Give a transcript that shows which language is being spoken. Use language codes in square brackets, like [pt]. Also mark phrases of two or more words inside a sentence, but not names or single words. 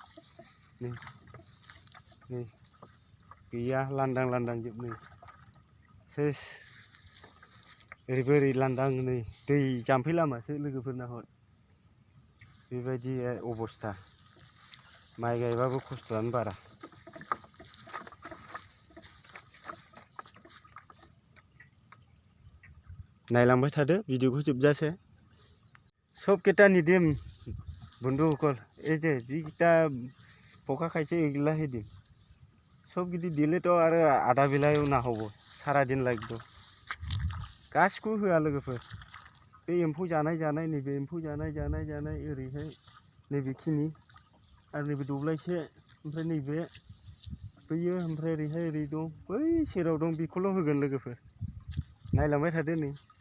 [brx] नै गैया लांदां लांदां जोब नै सेस ओरैबो ओरै लांदां नै दै जाम्फै लामासो लोगोफोरना हर बेबायदि अबस्था माइ गायबाबो खस्थ'आनो बारा नायलांबाय थादो भिडिअखौ जोबजासे सबकेटा निदिम [as] बंधुসকল এই যে যিকেইটা পোকা খাইছে এইগিলা হে [bn] দিম সব যদি দিলে তো আর আধা বেলায়ও না হব সারা দিন লাগবে [brx] गासिखौबो होआ लोगोफोर बे एम्फौ जानाय नैबे एम्फौ जानाय ओरैहाय नैबेखिनि आरो नैबे दब्लायसे ओमफ्राय नैबे बैयो ओमफ्राय ओरैहाय ओरै दं बै सेराव दं बेखौल' होगोन लोगोफोर नायलांबाय थादो नै